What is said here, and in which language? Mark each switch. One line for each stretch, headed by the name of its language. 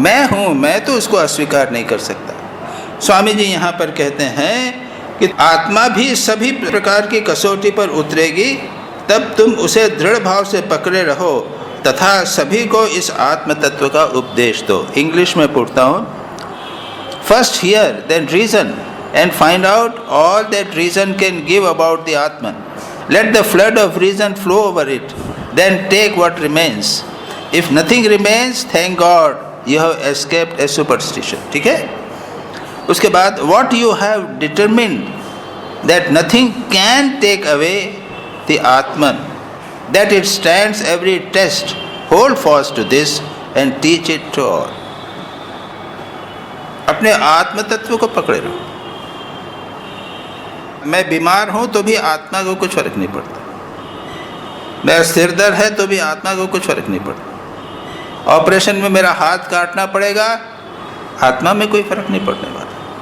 Hindi: मैं हूँ, मैं तो उसको अस्वीकार नहीं कर सकता। स्वामी जी यहाँ पर कहते हैं कि आत्मा भी सभी प्रकार की कसौटी पर उतरेगी, तब तुम उसे दृढ़ भाव से पकड़े रहो तथा सभी को इस आत्म तत्व का उपदेश दो। इंग्लिश में पढ़ता हूँ।
English: First here, then reason and find out all that reason can give about the Atman. Let the flood of reason flow over it. Then take what remains. If nothing remains, thank God you have escaped a superstition.
Hindi: ठीक है? उसके बाद
English: what you have determined that nothing can take away the Atman, that it stands every test. Hold fast to this and teach it to all.
Hindi: अपने आत्म तत्व को पकड़े रहो। मैं बीमार हूं तो भी आत्मा को कुछ फर्क नहीं पड़ता। मेरा सिर दर्द है तो भी आत्मा को कुछ फर्क नहीं पड़ता। ऑपरेशन में मेरा हाथ काटना पड़ेगा, आत्मा में कोई फर्क नहीं पड़ने वाला।